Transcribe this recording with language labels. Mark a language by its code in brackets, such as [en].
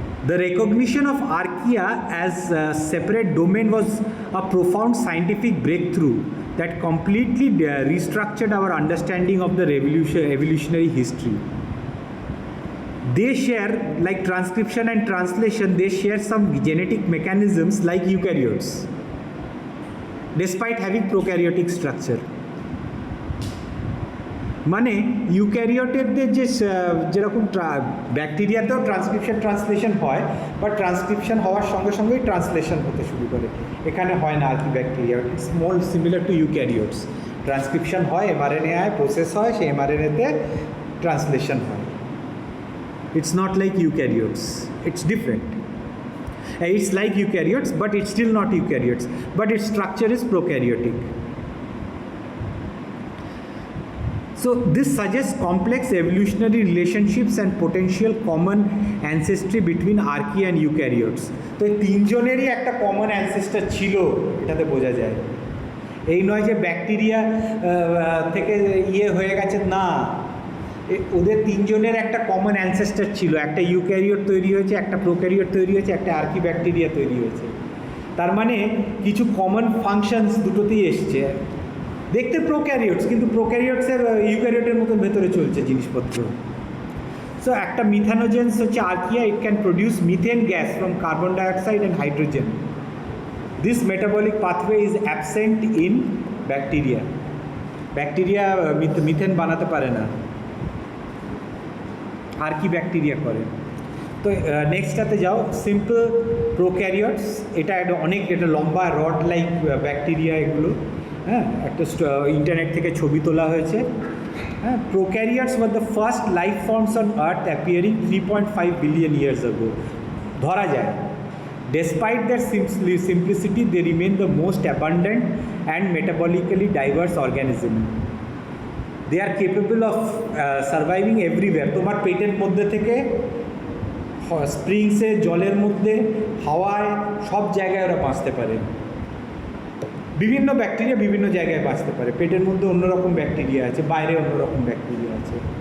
[en] The recognition of archaea as a separate domain was a profound scientific breakthrough that completely restructured our understanding of the evolutionary history. They share, like transcription and translation, they share some genetic mechanisms like eukaryotes, despite having prokaryotic structure. [bn] মানে ইউক্যারিওটেরদের যেরকম ব্যাকটেরিয়াতেও translation হয়, but transcription হওয়ার সঙ্গে সঙ্গেই translation হতে শুরু করে. এখানে হয় না আর কি bacteria, [en] It's more similar to eukaryotes. [bn] Transcription হয়, এমআরএনএ হয়, প্রসেস হয়, সেই এমআরএনএতে ট্রান্সলেশন হয়. [en] It's not like eukaryotes, it's different. It's like eukaryotes, but it's still not eukaryotes, but its structure is prokaryotic. So this suggests complex evolutionary relationships and potential common ancestry between archaea and eukaryotes. [bn] তো এই তিনজনেরই একটা common ancestor ছিল, এটাতে বোঝা যায়. এই নয় যে ব্যাকটেরিয়া থেকে হয়ে গেছে, না, ওদের তিনজনের একটা কমন অ্যানসেস্টার ছিল. একটা ইউক্যারিওট তৈরি হয়েছে, একটা প্রোক্যারিওট তৈরি হয়েছে, একটা আর্কিব্যাকটেরিয়া তৈরি হয়েছে. তার মানে কিছু কমন ফাংশনস দুটোতেই এসছে. দেখতে প্রোক্যারিওটস, কিন্তু প্রোক্যারিওটসের ইউক্যারিওটের মতো ভেতরে চলছে জিনিসপত্র. [en] so [bn] একটা মিথানোজেন্স হচ্ছে archaea, [en] It can produce methane gas from carbon dioxide and hydrogen. This metabolic pathway is absent in bacteria. [bn] Bacteria methane বানাতে পারে না, আর্কিব্যাকটেরিয়া করে. তো নেক্সটটাতে যাও, সিম্পল প্রোক্যারিওটস. এটা অনেক, এটা লম্বা রড লাইক ব্যাকটেরিয়া এগুলো. হ্যাঁ, একটা ইন্টারনেট থেকে ছবি তোলা হয়েছে. হ্যাঁ, [en] Prokaryotes were the first life forms on earth appearing 3.5 billion years ago. [bn] ধরা যায়, [en] despite their simplicity, they remain the most abundant and metabolically diverse organism. They are capable of surviving everywhere. [bn] তোমার পেটের মধ্যে থেকে স্প্রিংসে, জলের মধ্যে, হাওয়ায়, সব জায়গায় ওরা বাঁচতে পারে. বিভিন্ন ব্যাকটেরিয়া বিভিন্ন জায়গায় বাঁচতে পারে. পেটের মধ্যে অন্যরকম ব্যাকটেরিয়া আছে, বাইরে অন্যরকম ব্যাকটেরিয়া আছে.